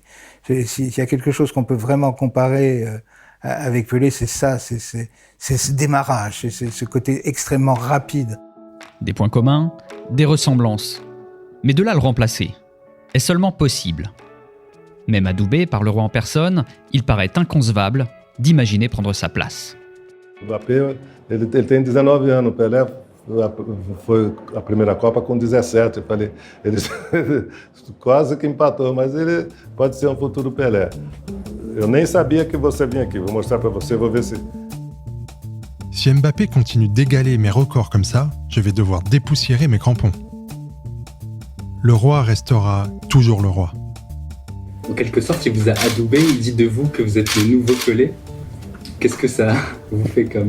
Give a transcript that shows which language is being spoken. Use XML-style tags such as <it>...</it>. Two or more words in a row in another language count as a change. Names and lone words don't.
<fr>S'il y a quelque chose qu'on peut vraiment comparer avec Pelé, c'est ça, c'est ce démarrage, c'est ce côté extrêmement rapide. Des points communs, des ressemblances. Mais de là à le remplacer, est seulement possible. Même adoubé par le roi en personne, il paraît inconcevable d'imaginer prendre sa place.</fr> <pt>Mbappé, ele tem 19 anos, Pelé foi a primeira Copa com 17. Eu falei, ele quase que empatou, mas ele pode ser futuro Pelé. Eu nem sabia que você vinha aqui, vou mostrar para você, vou ver se...</pt> <fr>Si Mbappé continue d'égaler mes records comme ça, je vais devoir dépoussiérer mes crampons. Le roi restera toujours le roi. En quelque sorte, il vous a adoubé, il dit de vous que vous êtes le nouveau Pelé. Qu'est-ce que ça vous fait comme...</fr>